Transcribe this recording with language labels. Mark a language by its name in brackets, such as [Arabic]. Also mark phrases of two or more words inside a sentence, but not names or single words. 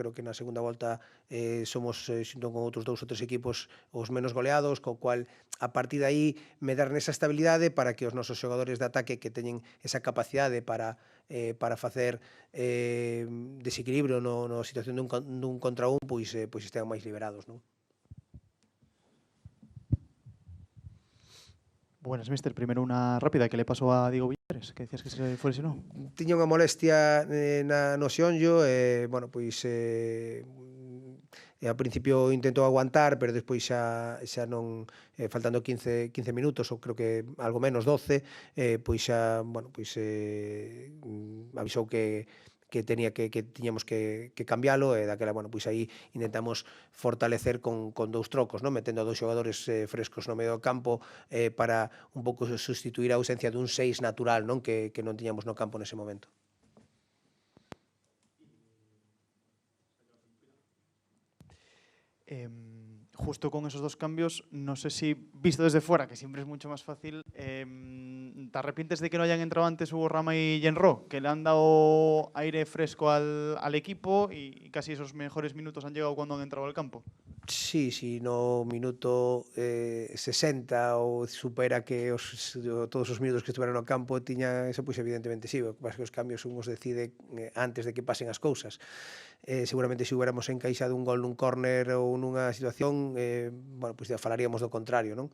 [Galician] Creo que na segunda volta somos, xunto con outros 2 ou 3 equipos, os menos goleados, co cual a partir de aí medar nesa estabilidade para que os nosos xogadores de ataque, que teñen esa capacidade para facer desequilibrio na situación dun contra un, estean máis liberados, non? [Spanish] Buenas, mister. Primero una rápida. ¿Qué le pasó a Diego Villares? Que decías que se fue lesionado. [Galician] Tiña unha molestia no xeonllo, ao principio intentou aguantar, pero despois xa non, faltando 15 minutos, ou creo que algo menos, 12, avisou que tiñamos que cambialo, e daquela, aí intentamos fortalecer con 2 trocos, non? Metendo a 2 xogadores frescos no medio do campo, para un pouco sustituir a ausencia dun 6 natural, non? Que non tiñamos no campo nese momento. [Spanish] Justo con esos 2 cambios, no sé si, visto desde fuera, que siempre es mucho más fácil, ¿te arrepientes de que no hayan entrado antes Hugo Rama y Yenro? Que le han dado aire fresco al equipo y casi esos mejores minutos han llegado cuando han entrado al campo. Sí, [Galician] no minuto 60 ou supera que todos os minutos que estuveran no campo tiña eso, evidentemente sí, o que pasa que os cambios un os decide antes de que pasen as cousas. Seguramente [Spanish] se hubiéramos [Galician] encaixado un gol nun córner ou nunha situación, ya falaríamos do contrario, non?